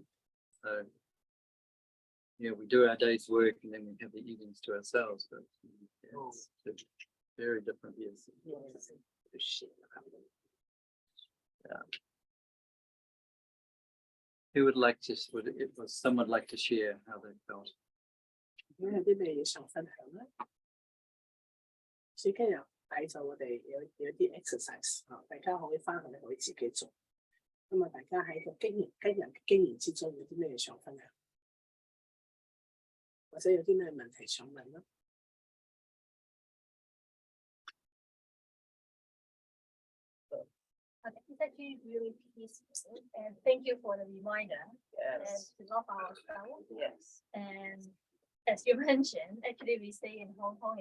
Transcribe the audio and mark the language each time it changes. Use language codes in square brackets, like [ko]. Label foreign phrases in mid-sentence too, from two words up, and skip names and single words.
[en] So, yeah, we do our day's work and then we have the evenings to ourselves. But yeah, it's very different. Yes. Yeah. Who would like to? Would someone like to share how they felt? [yue] 咁有啲咩嘢想分享咧？所以今日睇就我哋有啲 exercise 啊，大家可以翻去可以自己做。咁啊，大家喺個跟人嘅經驗之中有啲咩嘢想分享，或者有啲咩問題想問咧？ [en] I think it's actually really peaceful, and thank you for the reminder. And to love ourselves. Yes. And as you mentioned, actually we stay in Hong Kong.